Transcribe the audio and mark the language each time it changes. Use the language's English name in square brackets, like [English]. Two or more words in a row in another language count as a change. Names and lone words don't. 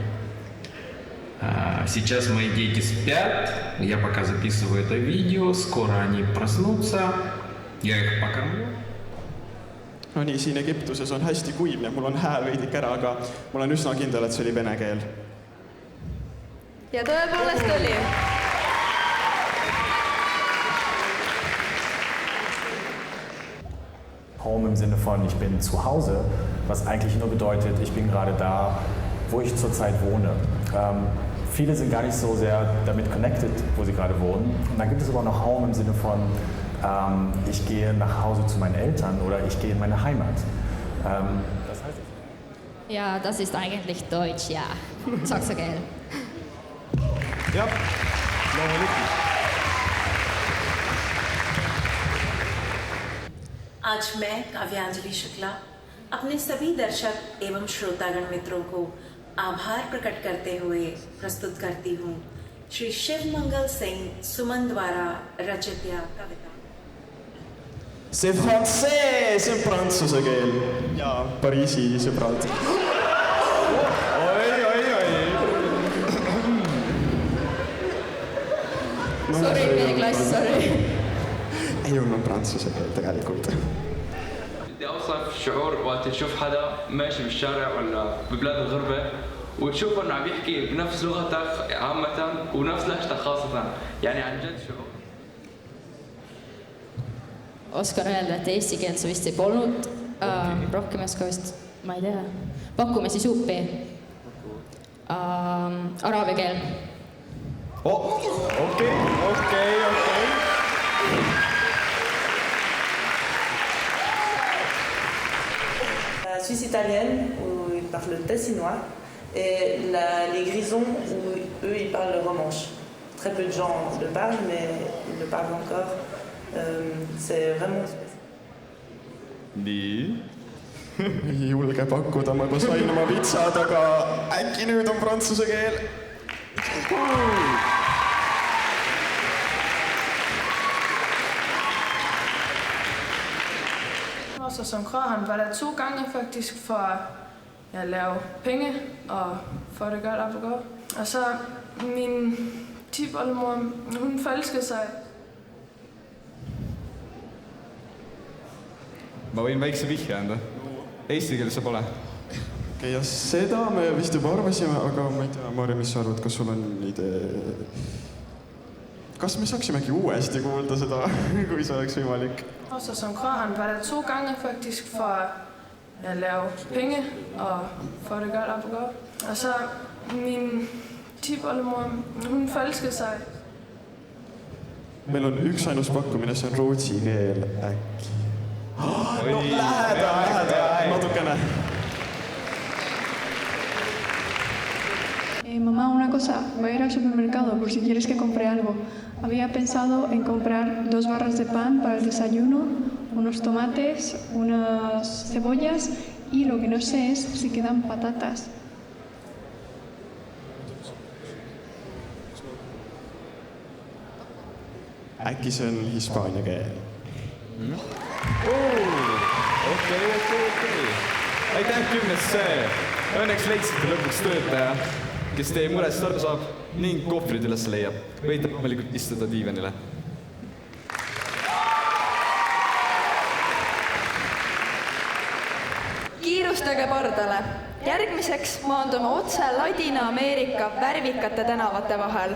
[Russian] Сейчас мои дети спят, я пока записываю это видео, скоро они проснутся, я их покормлю. [Estonian] No nii, siin Egiptuses on hästi kuivne, mul on hääl veidik ära, aga ma olen üsna kindel, et see oli vene keel. Ja tõepoolest oli. [German] Home im Sinne von, ich bin zu Hause, was eigentlich nur bedeutet, ich bin gerade da, wo ich zurzeit wohne. Viele sind gar nicht so sehr damit connected, wo sie gerade wohnen. Und dann gibt es aber noch Home im Sinne von, ich gehe nach Hause zu meinen Eltern oder ich gehe in meine Heimat. Das heißt es? Ja, das ist eigentlich Deutsch, ja. [Estonian] Saksa keel. Jah, loomulikult. [Hindi] आज मैं काव्यांजलि शुक्ला अपने सभी दर्शक एवं श्रोतागण मित्रों को आभार प्रकट करते हुए प्रस्तुत करती हूँ श्री शिवमंगल सिंह सुमन द्वारा रचित कविता. [French] C'est français, [Estonian] see on prantsuse keel ja Pariisi sõbrad. Sorry, meie klass, sorry. Ei olnud prantsuse keel tegelikult. [Arabic] أوصف شعور وقت تشوف حدا ماشي بالشارع ولا ببلاد الغربة وتشوف إنه عم يحكي بنفس لغتك عامة ونفس لهجتك خاصة يعني عن جد شعور. [Estonian] Oskan öelda, et eesti keelt see vist ei polnud. Rohkem ei oska vist, ma ei tea. Pakume siis uppi. Araabia keel. Okei. [French] Je suis italienne où ils parlent le tessinois et les grisons où eux ils parlent le romanche. Très peu de gens le parlent mais ils le parlent encore. C'est vraiment spécial. [Estonian] Nii. Ei julge pakkuda, ma juba sain oma vitsad, aga äkki nüüd on prantsuse keel. [Danish] Så som Krahan var der 2 gange faktisk for at lave penge og for det godt op og gå. Og så min tipoldemor, hun forelskede sig. [Estonian] Ma võin väikse vihje anda. Eesti keeles see pole. Ja seda me vist juba arvasime, aga ma ei tea, Marja, mis sa arvad, kas sul on idee? Kas me saaksimegi uuesti kuulda seda, kui see oleks võimalik? [Danish] Så som Krahan var der 2 gange faktisk for at lave penge og for det godt op og gå. Og så min tipoldemor, hun forelskede sig. [Estonian] Meil on üks ainus pakkumine, see on rootsi keel äkki. No, läheda, natukene. [Spanish] Mamá, una cosa, voy a ir al supermercado por si quieres que compre algo. Había pensado en comprar 2 barras de pan para el desayuno, unos tomates, unas cebollas y lo que no sé es si quedan patatas. [Estonian] Äkki see on hispaania keel? Okei. Aitäh 10. Õnneks leidsite lõpuks töötaja, kes teie murest aru saab ning kohvrid üles leiab. Võite loomulikult istuda diivanile. Kiirustage pardale. Järgmiseks maandume otse Ladina-Ameerika värvikate tänavate vahel.